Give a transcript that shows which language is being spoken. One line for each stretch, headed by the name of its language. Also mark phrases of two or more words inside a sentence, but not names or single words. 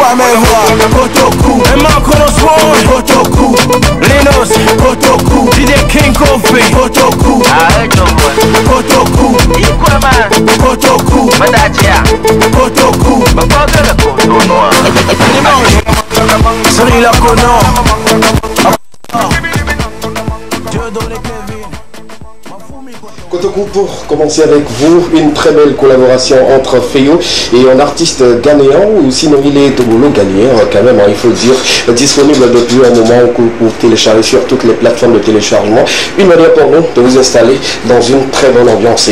French: Amewa, Kotoku, Emakonoswon, Kotoku, Linos, Kotoku, Dide King Kofi, Kotoku, Kotoku, Ikweman, Kotoku, Madajia, Kotoku, Bakbagale Kotonoa, Sri Lakono. Kotoku, pour commencer avec vous, une très belle collaboration entre Feyo et un artiste ghanéen, ou sinon il est togolo-ghanéen quand même, il faut le dire, disponible depuis un moment pour télécharger sur toutes les plateformes de téléchargement. Une manière pour nous de vous installer dans une très bonne ambiance.